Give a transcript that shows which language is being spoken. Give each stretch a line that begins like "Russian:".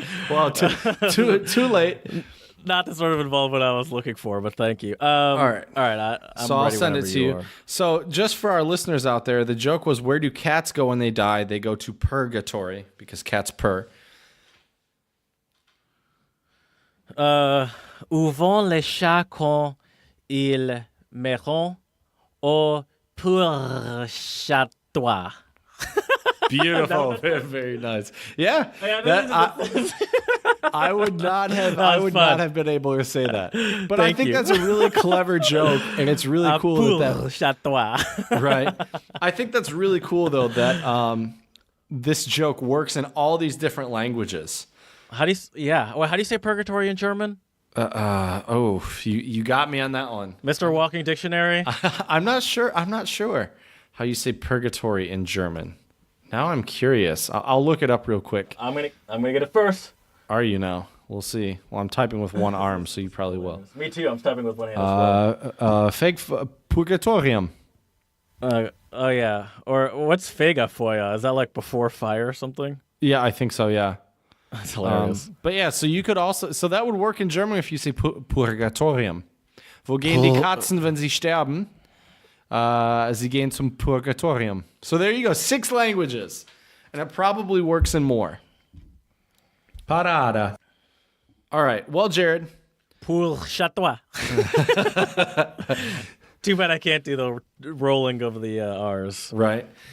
English: Well, too late. Not the sort of involvement I was looking for, but thank you. All right. I'm So I'll ready send it whenever to you. are. So just for our listeners out there, the joke was, where do cats go when they die? They go to purgatory because cats purr.
French: Où vont les chats quand ils meurent au purgatoire?
English: Beautiful, very, very nice. Yeah, I would not have. I would not have been able to say that. But I think that's a really clever joke, and it's really cool
French: Purgatoire.
English: Right. I think that's really cool though that this joke works in all these different languages. How do you say purgatory in German? You got me on that one, Mr. Walking Dictionary. I'm not sure how you say purgatory in German. Now I'm curious. I'll look it up real quick. I'm gonna get it first. Are you now? We'll see. Well, I'm typing with one arm, so you probably will. Me too. I'm typing with one hand as well.
German: Purgatorium.
English: Oh yeah. Or what's Fegafeuer? Is that like before fire or something? Yeah, I think so. Yeah. That's hilarious. But yeah, so you could also, so that would work in German if you say Purgatorium.
German: Wo gehen die Katzen, wenn sie sterben? Sie gehen zum Purgatorium.
English: So there you go, 6 languages. And it probably works in more. Parada. All right, well, Jared.
French: Purgatoire.
English: Too bad I can't do the rolling of the R's. Right.